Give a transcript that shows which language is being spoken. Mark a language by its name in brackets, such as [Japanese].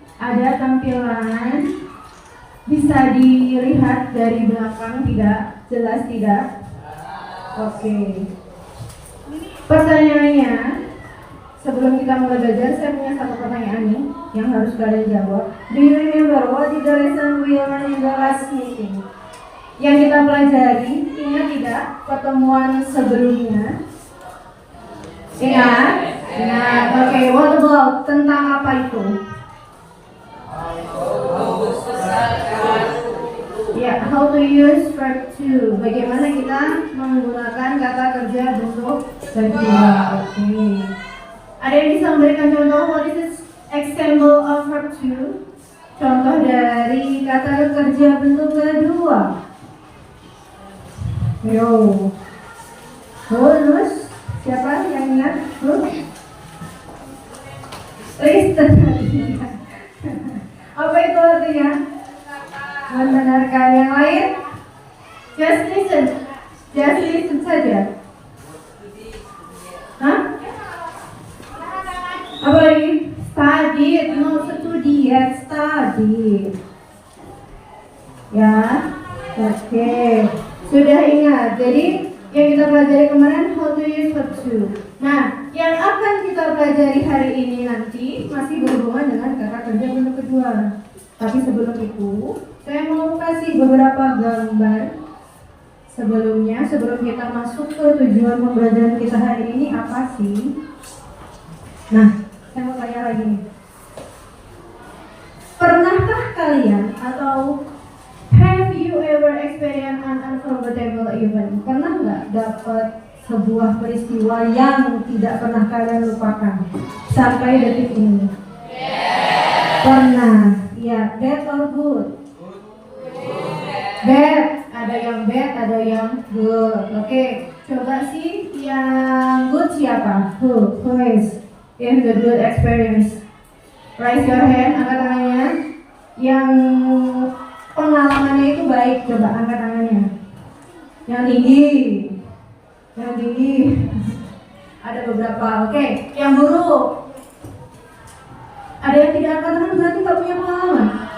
[Indonesian] Ada tampilan, bisa dilihat dari belakang tidak? Jelas tidak? Oke. Pertanyaannya, sebelum kita mulai belajar, saya punya satu pertanyaan nih yang harus kalian jawab. [English] Do you remember what is the lesson we learned in the last meeting? [Indonesian] Yang kita pelajari, ingat tidak pertemuan sebelumnya? Ingat? Ingat. Oke, [English] what about [Indonesian] tentang apa itu? [English] Ya, how to use verb to. [Indonesian] Bagaimana kita menggunakan kata kerja bentuk kedua. Oke. Ada yang bisa memberikan contoh? [English] What is this example of verb to? [Indonesian] Contoh dari kata kerja bentuk kedua. Yo. Terus siapa yang ingat? [English] Listen. [Indonesian] Apa itu artinya? Mendengarkan. Yang lain? [English] Just listen. Just listen saja. Hah? [Indonesian] Apa lagi? [English] Study, no studi, study. [Indonesian] Ya, oke. Sudah ingat. Jadi yang kita pelajari kemarin [English] how to use verb to. [Indonesian] Nah, yang akan kita pelajari hari ini nanti masih berhubungan dengan kata kerja bentuk kedua. Tapi sebelum itu, saya mau kasih beberapa gambar sebelumnya, sebelum kita masuk ke tujuan pembelajaran kita hari ini apa sih? Nah, saya mau tanya lagi nih. Pernahkah kalian atau [English] have you ever experienced an unforgettable event? [Indonesian] Pernah nggak dapat sebuah peristiwa yang tidak pernah kalian lupakan sampai detik ini? Pernah. [English] Ya, bad or good? Bad. [Indonesian] Ada yang bad, ada yang good. Oke, coba sih yang good siapa? [English] Who is in the good experience? Raise your hand, [Indonesian] angkat tangannya. Yang pengalamannya itu baik, coba angkat tangannya. Yang tinggi. Yang tinggi. Ada beberapa. Oke, yang buruk. Ada yang tidak angkat tangan berarti nggak punya pengalaman.